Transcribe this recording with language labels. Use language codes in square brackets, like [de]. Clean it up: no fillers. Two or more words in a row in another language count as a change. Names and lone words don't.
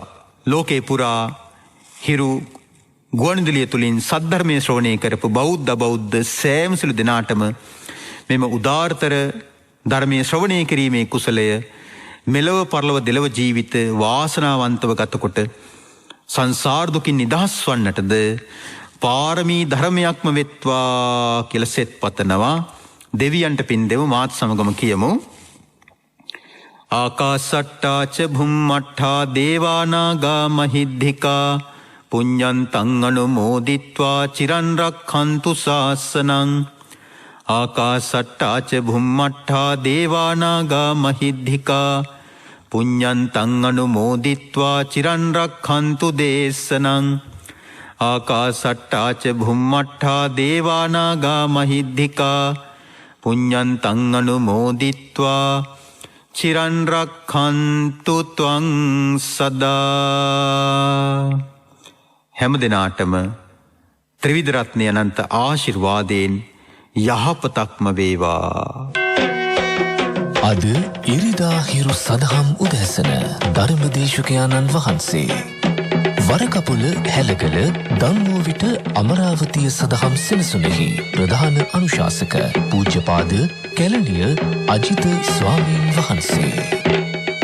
[si] ලෝකේ පුරා හිරු ගුවන්විදුලිය තුලින් සද්ධර්මය ශ්‍රවණය කරපු බෞද්ධ සෑම සිළු දෙනාටම මෙම උදාාරතර ධර්මයේ ශ්‍රවණය කිරීමේ කුසලය මෙලව පරලොව දෙලව ජීවිත වාසනාවන්තව ගතකොට සංසාර දුකින් නිදහස් වන්නටද පාරමී ධර්මයක්ම වෙත්වා කියලා සෙත් පතනවා. දෙවියන්ට පින් දෙමු. මාත් සමගම කියමු. [pi] ආකාසට්ටා ච භුම්මට්ඨා දේවානාගා මහිද්దికා පුඤ්ඤන්තං අනුමෝදිත්වා චිරන් රක්ඛන්තු ශාසනං. ආකාසට්ටා ච භුම්මට්ඨා දේවානාගා මහිද්దికා පුඤ්ඤන්තං අනුමෝදිත්වා චිරන් රක්ඛන්තු දේශනං. ආකාසට්ටා ච භුම්මට්ඨා දේවානාගා මහිද්దికා පුඤ්ඤන්තං අනුමෝදිත්වා චිරන් රක්ඛන්තු ත්වං සදා. [si] හැම දිනාටම ත්‍රිවිධ රත්නය අනන්ත ආශිර්වාදයෙන් යහපතක්ම වේවා. අද ඉරිදා හිරු සදහම් උදැසන ධර්මදේශකයාණන් වහන්සේ වරකපුල හැලගල දම්වූ විට අමරාවතිය සදහම් සෙනසුනෙහි ප්‍රධාන අනුශාසක පූජ්‍යපාද කැලණිය අජිත ස්වාමීන් වහන්සේ